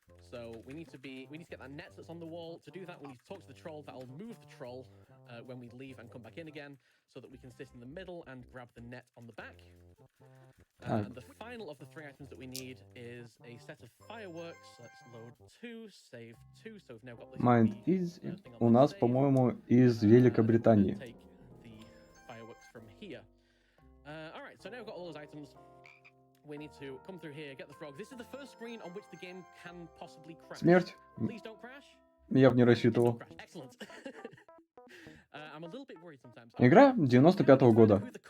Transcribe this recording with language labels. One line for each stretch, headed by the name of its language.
English: So we need to get that net that's on the wall. To do that, we need to talk to the troll. That'll move the troll when we leave and come back in again, so that we can sit in the middle and grab the net on the back. And the final of the 3 items that we need is a set of fireworks. Let's load 2, save 2. So we've now got this.
Russian: Mindez у нас, по-моему, из Великобритании.
English: Fireworks from here. All right. So now we've got all those items. We need to come through here, get the frog. This is the first screen on which the game can possibly crash.
Russian: Смерть.
English: Please don't crash.
Russian: Я бы не рассчитывал.
English: Excellent. I'm a little bit worried sometimes.
Russian: Игра 95-го года.